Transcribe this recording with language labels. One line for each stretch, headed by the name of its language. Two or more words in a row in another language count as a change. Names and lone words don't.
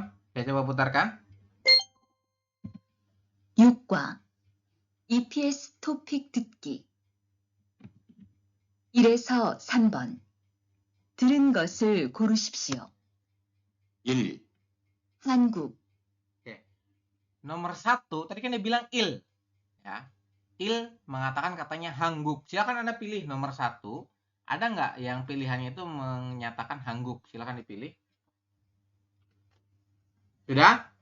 Indonesian: Saya coba putarkan.
Korean: 6과 EPS 토픽 듣기 1에서 3번 들은 것을 고르십시오. 1, 한국,
Indonesian: Oke. Nomor 1, tadi kan dia bilang il. Ya. Il mengatakan katanya hangguk. Silakan Anda pilih nomor 1. Ada nggak yang pilihannya itu menyatakan hangguk? Silakan dipilih. Sudah?